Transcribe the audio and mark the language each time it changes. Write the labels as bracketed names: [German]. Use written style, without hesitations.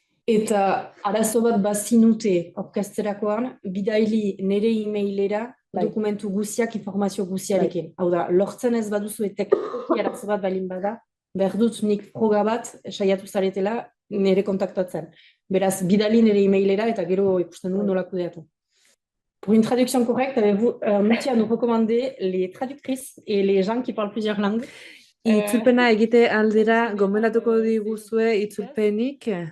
[Basque] Eta arazo bat bazinute aurkezterakoan, bidaili nire e-mailera dokumentu guziak, informazio guziarekin. Hau da, lortzen ez baduzu teknikoki arazo bat balin bada, behar dut nik froga bat saiatu zaretela nire kontaktatzen. Beraz, bidali nire e-mailera eta gero ikusten du nola kudeatu. [French] Pour une traduction correcte, avez-vous un métier à nous recommander, les traductrices et les gens qui parlent plusieurs langues? [Basque] Itzulpena egite aldera gomendatuko diguzue itzulpenik?